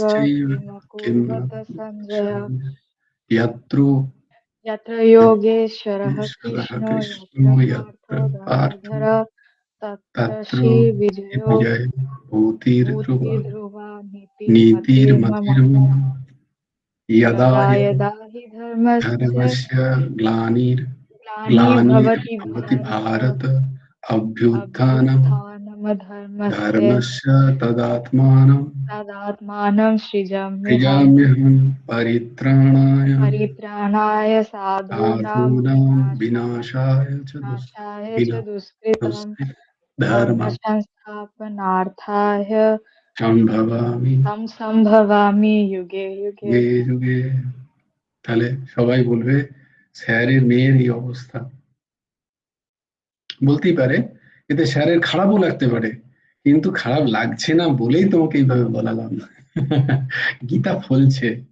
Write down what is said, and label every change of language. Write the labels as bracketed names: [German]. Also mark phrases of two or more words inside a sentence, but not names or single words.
[Sanskrit] পাণ্ডবশ্চৈব কিম কিমকুর্বত সঞ্জয় যত্র যত্র যোগেশ্বরः ঈশ্বরः কৃষ্ণ কৃষ্ণ যত্র যত্র পার্থ পার্থ তত্র তত্র শ্রী বিজয়ো বিজয় ভূতির্ধ্রুব ভূতির্ধ্রুবা নীতির্মতির্মম যদা यदा यदा यदा हि धर्मस्य धर्मस्य ग्लानिर् ग्लानिर्भवति ग्लानिर्भवति भारत भारत अभ्युत्थानम् अभ्युत्थानमधर्मस्य धर्मस्य तदात्मानं तदात्मानं सृजाम्यहम् सृजाम्यहं परित्राणाय साधूनां साधूनां विनाशाय च विनाशाय च दुष्कृतां धर्म संस्थापनार्थाय সম্ভবামি संभवामि युगे युगे। যুগে যুগে। [Bangla] তাহলে সবাই বলবে স্যারের মেয়ের এই অবস্থা, বলতেই পারে এতে স্যারের খারাপও লাগতে পারে, কিন্তু খারাপ লাগছে না বলেই তোমাকে এইভাবে বলালাম। গীতা ফলছে।